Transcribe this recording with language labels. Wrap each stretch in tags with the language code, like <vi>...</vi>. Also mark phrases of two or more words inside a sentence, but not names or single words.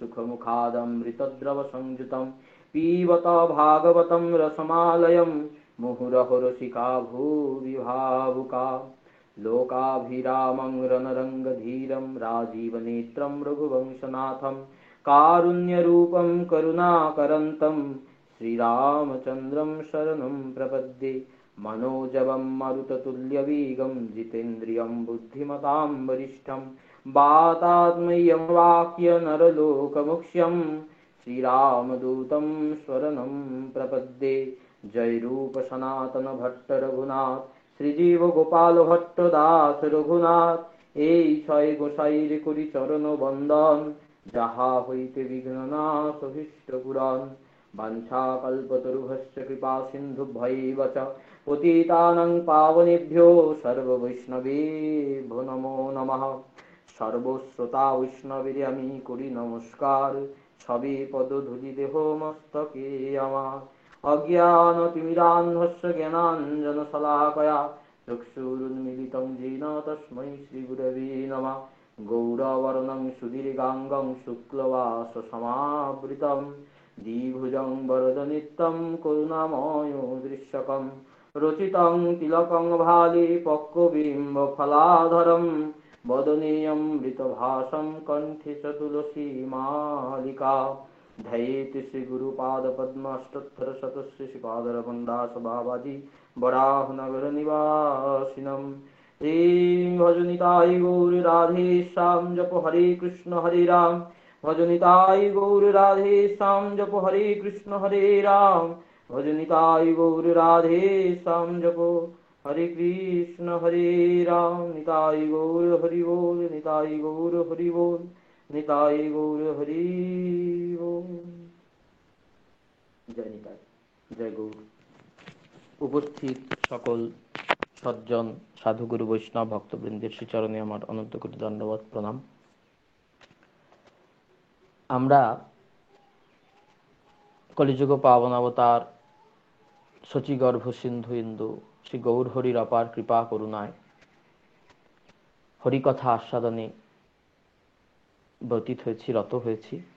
<sa>सुखमुखादमृतद्रवसंयुतं पीबत भागवतं रसमालयं मुहुरहो रसिका भुवि भावुका लोकाभिरामं रणरङ्गधीरं राजीवनेत्रं रघुवंशनाथं कारुण्यरूपं करुणाकरन्तं श्रीरामचन्द्रं शरणं प्रपद्ये मनोजवं मरुततुल्यवेगं जितेन्द्रियं बुद्धिमतां वरिष्ठं वातात्मयं वाक्य नरलोकमुख्यं श्रीरामदूतं शरणं प्रपद्ये जय रूप सनातन भट्ट रघुनाथ শ্রীজীব গোপাল ভট্ট দাস রঘুনাথ</sa> <bn>এই ছয় গোসাইর করি চরণ বন্দন যাহা হইতে বিঘ্ননাশ অভীষ্ট পুরাণ</bn> <sa>বাঞ্ছাকল্পতরুভ্যশ্চ কৃপা সিন্ধুভ্যৈব চ পতিতানাং পাবনেভ্যো সর্ববৈষ্ণবেভ্যো নমো নমঃ</sa> <bn>সর্বশ্রোতা বৈষ্ণবের আমি করি নমস্কার সবে পদধূলি দেহ মস্তকে আমার</bn> <sa>अज्ञानतिमिरान्धस्य ज्ञानाञ्जनशलाकया चक्षुरुन्मीलितं येन तस्मै श्रीगुरवे नमः गौरवर्णं सुदीर्घाङ्गं शुक्लवाससमावृतं द्विभुजं वरदनित्यं करुणामयो दृश्यकं रचितं तिलकं भाले पक्वबिम्बफलाधरं वदनेयं मृतभासं कण्ठे च तुलसीमालिका ध्येयेत् श्रीगुरुपादपद्माष्टोत्तरशतश्री वराहनगरनिवासिनम्। ह्रीं भजनिताय गौर राधे श्याम जप हरे राम, भजनिताय गौर राधे श्याम जप हरे राम, भजनिताय गौर राधे श्याम जप हरे राम। निताय गौर हरि बोल, निताय गौर हरि बोल, निताय गौर हरि बोल। जय निताय, जय गौर।</sa> <bn>উপস্থিত সকল সজ্জন সাধুগুরু বৈষ্ণব ভক্তবৃন্দের শ্রীচরণে আমার অনন্ত কোটি দণ্ডবত প্রণাম। আমরা কলিযুগ পাবন অবতার শচীগর্ভ সিন্ধু ইন্দু শ্রী গৌর হরির অপার কৃপা করুণায় হরিকথা আস্বাদনে ব্যতীত হয়েছি, রত হয়েছি।</bn>